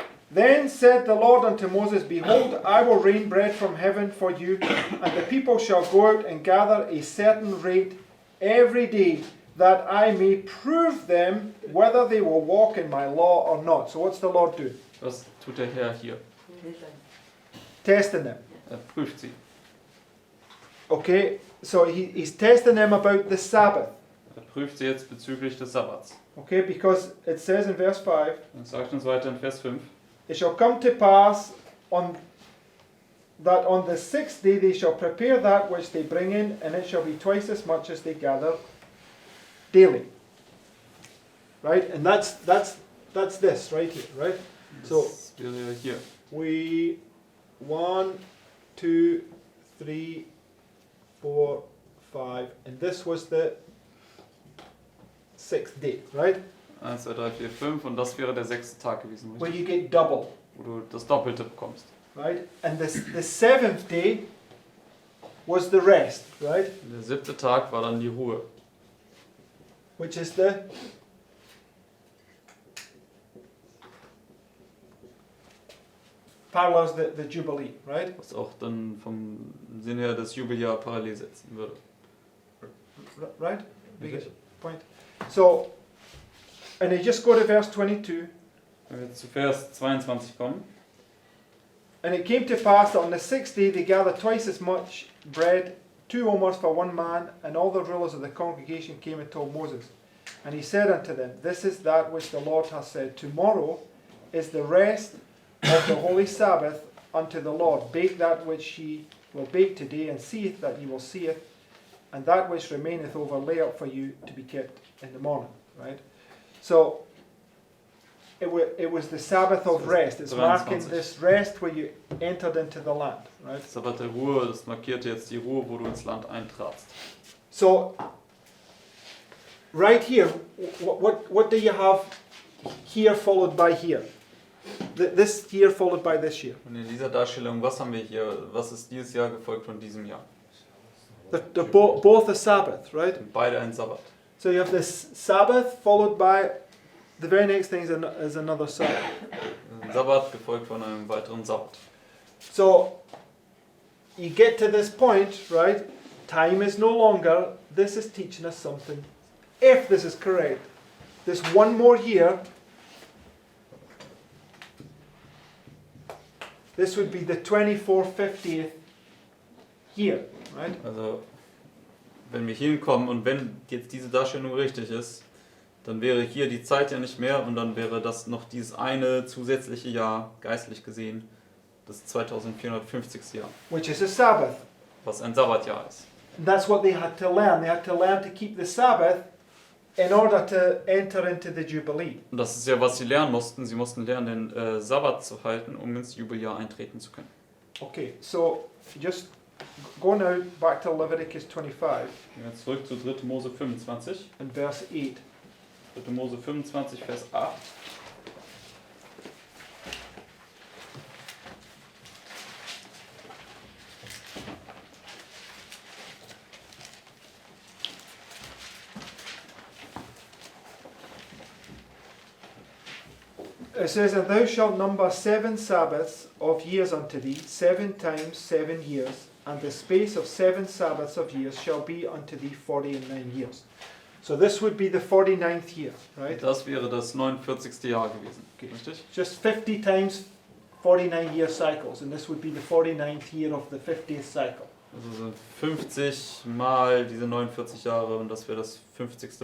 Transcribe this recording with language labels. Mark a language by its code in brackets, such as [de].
[en] Then said the Lord unto Moses, Behold, I will rain bread from heaven for you, and the people shall go out and gather a certain rate every day, that I may prove them whether they will walk in my law or not. So what's the Lord do? [de] was tut der Herr hier? [en] Testing them. [de] Prüft sie. [en] Okay, so he's testing them about the Sabbath. [de] Prüft sie jetzt bezüglich des Sabbats. [en] Okay, because it says in verse 5, [de] Dann sagt uns weiter in Vers 5. [en] It shall come to pass that on the sixth day they shall prepare that which they bring in, and it shall be twice as much as they gather daily. Right? And that's this right here, right? So [de] Das wäre hier. [en] we 1, 2, 3, 4, 5, and this was the sixth day, right? [de] 1, 2, 3, 4, 5 und das wäre der 6. Tag gewesen, [en] Where [de] richtig? [en] you get double, [de] Wo du das Doppelte bekommst. [en] right? And the seventh day was the rest, right? [de] Der 7. Tag war dann die Ruhe. [en] Which is parallels the Jubilee, right? [de] Was auch dann vom Sinn her das Jubeljahr parallel setzen würde. [en] Right? Big point. So, and you just go to verse 22. [de] Wenn wir jetzt zu Vers 22 kommen. [en] And it came to pass that on the sixth day they gathered twice as much bread, 2 omers for one man, and all the rulers of the congregation came and told Moses. And he said unto them, This is that which the Lord hath said, Tomorrow is the rest of the holy Sabbath unto the Lord. Bake that which ye will bake today, and seeth that ye will see it, and that which remaineth over lay up for you to be kept in the morning. Right? So, it was the Sabbath of rest. It's marking 23. this rest where you entered into the land. Right? [de] Sabbat der Ruhe, das markierte jetzt die Ruhe, wo du ins Land eintratst. [en] So, right here, what do you have here followed by here? This year followed by this year. [de] Und in dieser Darstellung, was haben wir hier? Was ist dieses Jahr gefolgt von diesem Jahr? [en] Both a Sabbath, right? [de] Und beide ein Sabbat. [en] So you have this Sabbath followed by the very next thing is another Sabbath. [de] Ein Sabbat gefolgt von einem weiteren Sabbat. [en] So you get to this point, right? Time is no longer. This is teaching us something. If this is correct, this one more year. This would be the 2450th year, right? [de] Also, wenn wir hier hinkommen und wenn jetzt diese Darstellung richtig ist, dann wäre hier die Zeit ja nicht mehr und dann wäre das noch dieses eine zusätzliche Jahr, geistlich gesehen, das 2450. Jahr, [en] Which is a Sabbath. [de] was ein Sabbatjahr ist. [en] And that's what they had to learn. They had to learn to keep the Sabbath in order to enter into the Jubilee. [de] Und das ist ja, was sie lernen mussten. Sie mussten lernen, den Sabbat zu halten, um ins Jubeljahr eintreten zu können. [en] Okay, so just go now back to Leviticus 25 [de] Jetzt zurück zu 3. Mose 25. [en] and verse 8. [de] 3. Mose 25, Vers 8. [en] It says, And thou shalt number 7 Sabbaths of years unto thee, 7 times 7 years, and the space of 7 Sabbaths of years shall be unto thee 49 years. So this would be the 49th year, right? [de] Das wäre das 49. Jahr gewesen. [en] Okay. [de] Richtig? [en] Just 50 times 49 year cycles, and this would be the 49th year of the 50th cycle. [de] Also sind 50 mal diese 49 Jahre und das wäre das 50.